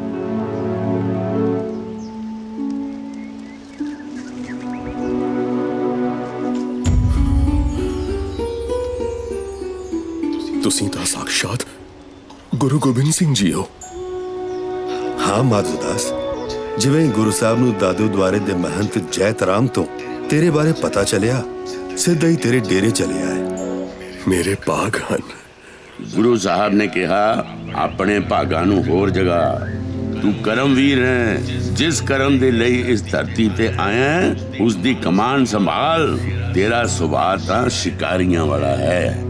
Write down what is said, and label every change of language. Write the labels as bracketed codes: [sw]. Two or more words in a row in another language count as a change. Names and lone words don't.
[pa] ਤੁਸੀਂ ਤਾਂ ਸਾਖਸ਼ਾਤ ਗੁਰੂ ਗੋਬਿੰਦ ਸਿੰਘ ਜੀ ਹੋ। ਹਾਂ ਮਾਧੋ ਦਾਸ, ਜਿਵੇਂ ਗੁਰੂ ਸਾਹਿਬ ਨੂੰ ਦਾਦੂ ਦੁਆਰੇ ਦੇ ਮਹੰਤ ਜੈਤ ਰਾਮ ਤੋਂ ਤੇਰੇ ਬਾਰੇ ਪਤਾ ਚੱਲਿਆ, ਸਿੱਧਾ ਹੀ ਤੇਰੇ ਡੇਰੇ ਚਲੇ ਆਏ। मेरे भाग हन। गुरु साहब ने कहा अपने भागां नूं होर जगा। तू करमवीर है, जिस करम दे लई इस धरती ते आया है उस दी कमान संभाल। तेरा सुभाव तां शिकारियां वाला है।